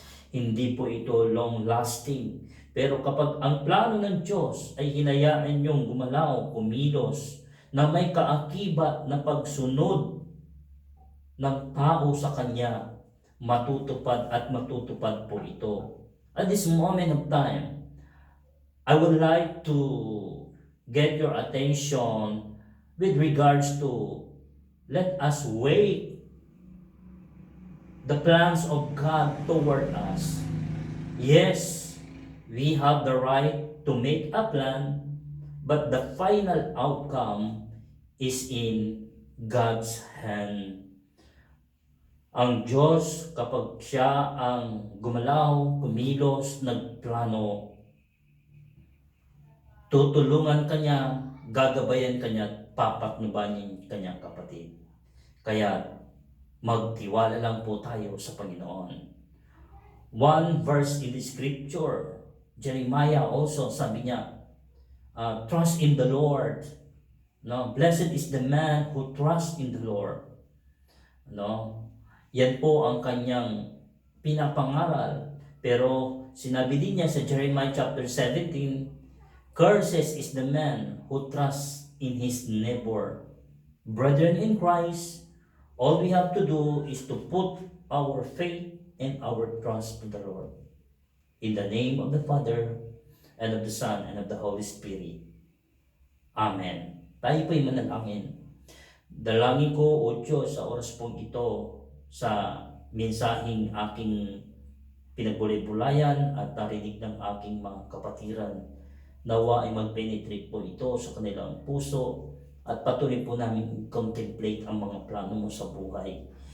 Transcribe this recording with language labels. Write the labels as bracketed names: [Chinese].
[Filipino] Hindi po ito long-lasting. Pero kapag ang plano ng Diyos ay hinayaan niyong gumalaw, kumilos, na may kaakibat na pagsunod ng tao sa Kanya, matutupad at matutupad po ito. [English] At this moment of time, I would like to get your attention with regards to let us weigh the plans of God toward us. Yes, we have the right to make a plan, but the final outcome is in God's hand. [Filipino] Ang Diyos, kapag siya ang gumalaw, kumilos, nagplano, tutulungan kanya, gagabayan kanya, at papatnubanin kanya kapatid. Kaya magtiwala lang po tayo sa Panginoon. [English] One verse in the scripture, Jeremiah also, [Filipino] sabi niya, [English] trust in the Lord. No, blessed is the man who trusts in the Lord. [Filipino] No, yan po ang kanyang pinapangaral. Pero sinabi din niya sa [English] Jeremiah chapter 17, curses is the man who trusts in his neighbor. Brethren in Christ, all we have to do is to put our faith and our trust in the Lord. In the name of the Father, and of the Son, and of the Holy Spirit. [Filipino] Amen. Tayo po'y manalangin. Dalangin ko, O Diyos, sa oras pong ito, sa mensaheng aking pinagbulay-bulayan at narinig ng aking mga kapatiran, nawa ay mag-penetrate po ito sa kanilang puso at patuloy po namin contemplate ang mga plano mo sa buhay.